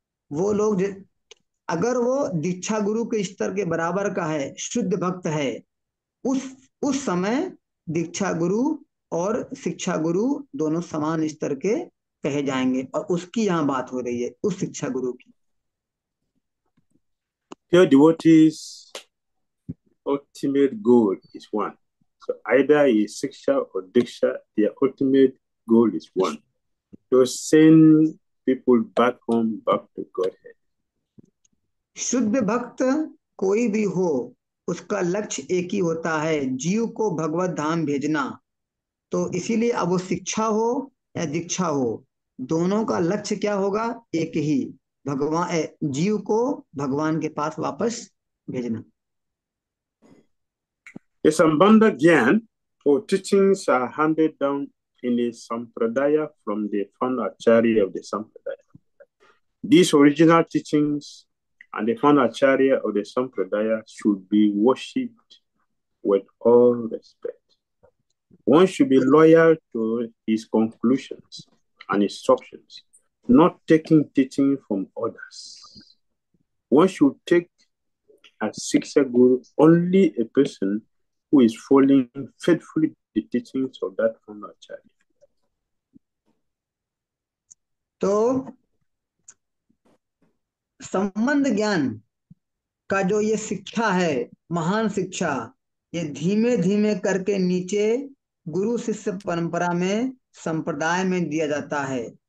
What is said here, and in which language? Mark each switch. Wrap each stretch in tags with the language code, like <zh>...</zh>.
<hi>वो लोग अगर वो दीक्षा गुरु के स्तर के बराबर का है, शुद्ध भक्त है, उस समय दीक्षा गुरु और शिक्षा गुरु दोनों समान स्तर के कहे जाएंगे, और उसकी यहाँ बात हो रही है, उस शिक्षा गुरु की।</hi> <en>pure devotees' ultimate goal is one. So either is Siksha or Diksha, their ultimate goal is one. To send people back home, back to Godhead.</en> <hi>शुद्ध भक्त कोई भी हो, उसका लक्ष्य एक ही होता है, जीव को भगवत धाम भेजना। तो इसीलिए अब वो शिक्षा हो या दीक्षा हो, दोनों का लक्ष्य क्या होगा? एक ही, भगवान जीव को भगवान के पास वापस भेजना।</hi> <en>The Sambandha Gyan or teachings are handed down in the Sampradaya from the founder Acharya of the Sampradaya. These original teachings and the founder Acharya of the Sampradaya should be worshipped with all respect. One should be loyal to his conclusions and instructions, not taking teaching from others. One should take as Siksha Guru only a person who is following faithfully the teachings of that founder Acharya.</en> <hi>तो संबंध ज्ञान का जो ये शिक्षा है, महान शिक्षा, ये धीमे धीमे करके नीचे गुरु शिष्य परंपरा में, संप्रदाय में दिया जाता है।</hi>